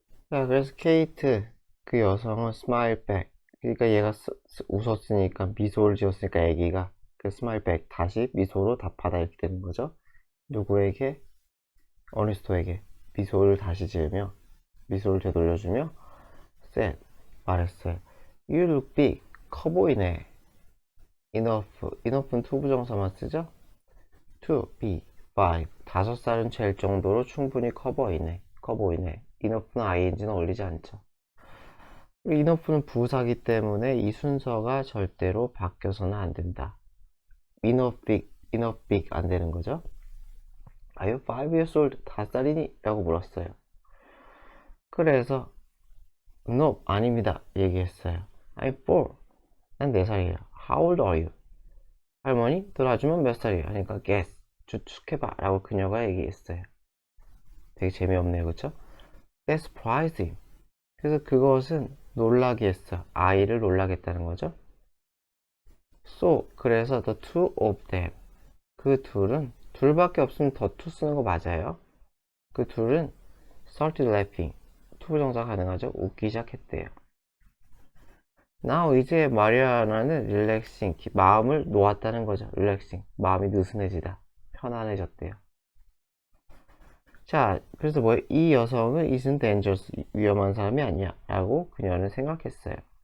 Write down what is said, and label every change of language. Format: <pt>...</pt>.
<ko>자, 그래서 케이트 그 여성은 스마일 백 그러니까 얘가 웃었으니까 미소를 지었으니까 애기가 그 스마일 백 다시 미소로 답하다 이렇게 되는 거죠. 누구에게? 어니스토에게 미소를 다시 지으며 미소를 되돌려주며 said 말했어요.</ko> <en>You look big</en> <ko>커 보이네. enough는 투부정사만 쓰죠.</ko> <en>to be</en> <ko>5 5살은 될 정도로 충분히 커 보이네. enough는 ing는 어울리지 않죠. enough는 부사기 때문에 이 순서가 절대로 바뀌어서는 안 된다.</ko> <en>enough big</en> <ko>안 되는 거죠.</ko> <en>Are you 5 years old?</en> <ko>5살이니? 라고 물었어요.</ko> <en>그래서 no,</en> <ko>아닙니다. 얘기했어요.</ko> <en>I'm 4.</en> <ko>난 4살이에요.</ko> <en>How old are you?</en> <ko>할머니, 돌아주면 몇 살이에요? 하니까 guess, 추측해봐 라고 그녀가 얘기했어요. 되게 재미없네요, 그쵸?</ko> <en>That surprised him.</en> <ko>그래서 그것은 놀라게 했어. 아이를 놀라게 했다는 거죠.</ko> <en>So,</en> <ko>그래서</ko> <en>the two of them.</en> <ko>그 둘은, 둘밖에 없으면 the two 쓰는 거 맞아요. 그 둘은</ko> <en>started laughing.</en> <ko>투부정사 가능하죠? 웃기 시작했대요. Now 이제 마리아나는 relaxing, 마음을 놓았다는 거죠. relaxing, 마음이 느슨해지다, 편안해졌대요. 자, 그래서 뭐 이 여성은</ko> <en>isn't dangerous,</en> <ko>위험한 사람이 아니야 라고 그녀는 생각했어요.</ko>